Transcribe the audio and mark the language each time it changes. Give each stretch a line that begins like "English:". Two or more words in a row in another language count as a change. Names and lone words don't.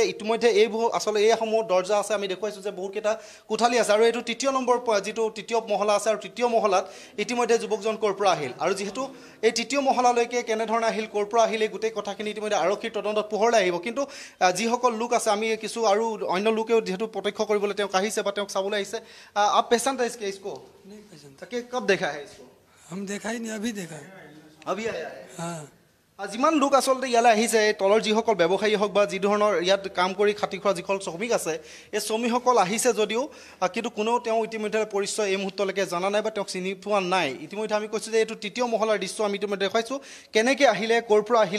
Assamese: ইতিমধ্যে এইবোৰ আচলতে এইসমূহ দৰ্জা আছে, আমি দেখুৱাইছোঁ যে বহুকেইটা কোঠালি আছে আৰু এইটো ৩য় নম্বৰ যিটো ৩য় মহলা আছে আৰু ৩য় মহলাত ইতিমধ্যে যুৱকজন ক'ৰ পৰা আহিল আৰু যিহেতু এই ৩য় মহলালৈকে কেনেধৰণে আহিল, ক'ৰ পৰা আহিল, এই গোটেই কথাখিনি ইতিমধ্যে আৰক্ষীৰ তদন্তত পোহৰলৈ আহিব। কিন্তু যিসকল লোক আছে, আমি কিছু আৰু অন্য লোকেও যিহেতু প্ৰত্যক্ষ কৰিবলৈ তেওঁক আহিছে বা তেওঁক চাবলৈ আহিছে।
Hindi: आप पहचान था इसको? नहीं पहचानता। कब देखा है इसको? हम देखा ही नहीं, अभी देखा है। अभी आया है। हाँ,
Assamese: যিমান লোক আচলতে ইয়ালৈ আহিছে, তলৰ যিসকল ব্যৱসায়ী হওক বা যি ধৰণৰ ইয়াত কাম কৰি খাটি খোৱা যিসকল শ্ৰমিক আছে, এই শ্ৰমিকসকল আহিছে যদিও কিন্তু কোনেও তেওঁ ইতিমধ্যে পৰিচয় এই মুহূৰ্তলৈকে জনা নাই বা তেওঁক চিনি পোৱা নাই। ইতিমধ্যে আমি কৈছোঁ যে এইটো ৩য় মহলাৰ দৃশ্য আমি ইতিমধ্যে দেখুৱাইছোঁ কেনেকৈ আহিলে, ক'ৰ পৰা আহিলে।